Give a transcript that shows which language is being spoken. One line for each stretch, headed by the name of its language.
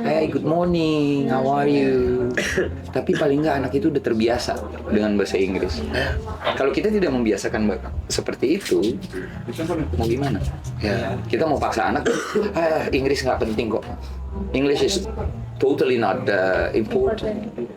English: Hey, good morning, how are you?
Indonesian: Tapi paling nggak anak itu udah terbiasa dengan bahasa Inggris. Kalau kita tidak membiasakan seperti itu, mau gimana? Ya. Kita mau paksa anak, Inggris nggak penting kok.
English: English is totally not important.